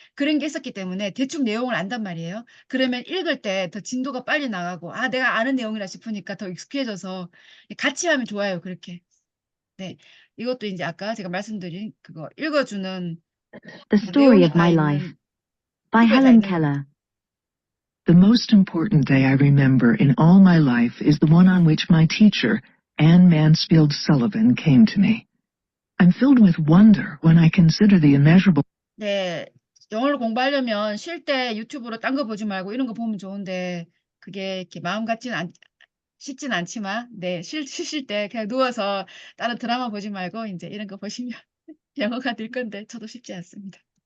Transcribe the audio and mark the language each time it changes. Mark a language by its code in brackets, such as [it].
[ko] 그런 게 있었기 때문에 대충 내용을 안단 말이에요. 그러면 읽을 때 더 진도가 빨리 나가고 내가 아는 내용이라 싶으니까 더 익숙해져서 같이 하면 좋아요. 그렇게. 네, 이것도 이제 아까 제가 말씀드린 그거 읽어주는 [en] The Story of My Life by Helen Keller. The most important day I remember in all my life is the one on which my teacher, Anne Mansfield Sullivan, came to me. I'm filled with wonder when I consider the immeasurable. [ko] 네, 영어를 공부하려면 쉴 때 유튜브로 딴 거 보지 말고 이런 거 보면 좋은데 그게 이렇게 마음 같지는 쉽진 않지만 쉬실 때 그냥 누워서 다른 드라마 보지 말고 이제 이런 거 보시면 영어가 늘 건데 저도 쉽지 않습니다.